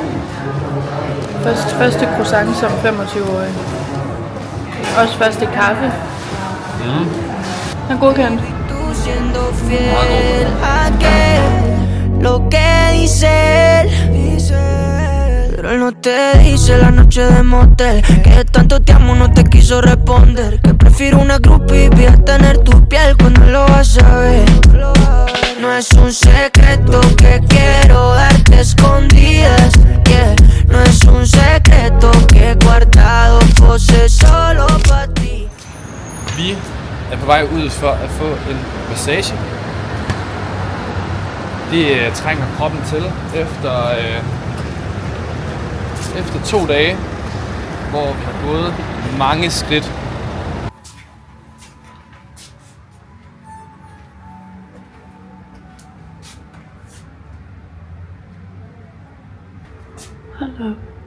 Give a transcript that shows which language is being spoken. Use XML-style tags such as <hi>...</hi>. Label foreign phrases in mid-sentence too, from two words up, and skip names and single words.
<da>Første croissant som 25-årig. Også første kaffe. Den er godkendt.</da> <es>Lo que dice él, pero él no te dice la noche de motel que tanto te amo no te quiso responder, que prefiero una groupie y a tener tu piel cuando lo vas a ver. No es un secreto que quiero darte escondidas, yeah. No es un secreto que he guardado pose solo para ti.</es> <da>Vi er på vej ud for at få en massage. Det trænger kroppen til efter 2 dage, hvor vi har gået mange skridt. Hold op.</da>